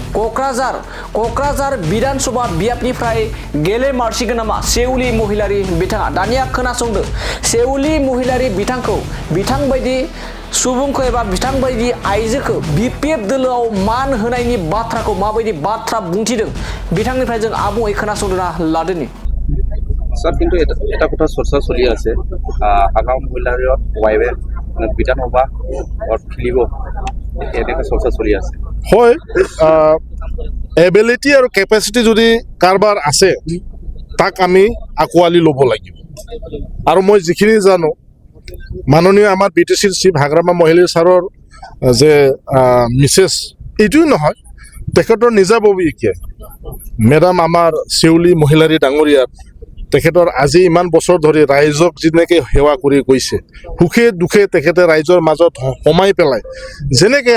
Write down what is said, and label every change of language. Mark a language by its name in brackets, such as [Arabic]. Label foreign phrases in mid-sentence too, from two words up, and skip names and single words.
[Bodo] क'क्राझार विधानसभा बियाबनिफ्राय गेलेमारसिगोन नामा सेउलि महिलारि बिथाङा दानिया खोनासंदो सेउलि महिलारि बिथांखौ बिथांबायदि सुबुंखौ एबा बिथांबायदि आइजोखौ बिपिएफ दोलोआव मान होनायनि बाथ्राखौ माबायदि बाथ्रा बुंथिदों बिथांनिफ्राय जों आबुङै खोनासंना लादोनि [Assamese] স্যার কিন্তু এটা কথা চৰ্চা চলি আছে হাগ্ৰামা মহিলাৰ ৱাইফে বিধানসভা খেলিব এনেকৈ চৰ্চা চলি আছে হয় এবিলিটি আৰু কেপাচিটি যদি কাৰোবাৰ আছে তাক আমি আঁকোৱালি ল'ব লাগিব আৰু মই যিখিনি জানো মাননীয় আমাৰ বিটিচিৰ চিফ হাগ্ৰামা মহিলাৰী ছাৰৰ যে মিছেছ এইটোৱেই নহয় তেখেতৰ নিজাববীয়াকৈ মেডাম আমাৰ সেউলি মহিলাৰী ডাঙৰীয়াৰ তেখেতৰ আজি ইমান বছৰ ধৰি ৰাইজক যেনেকৈ সেৱা কৰি গৈছে সুখে দুখে তেখেতে ৰাইজৰ মাজত সোমাই পেলাই যেনেকৈ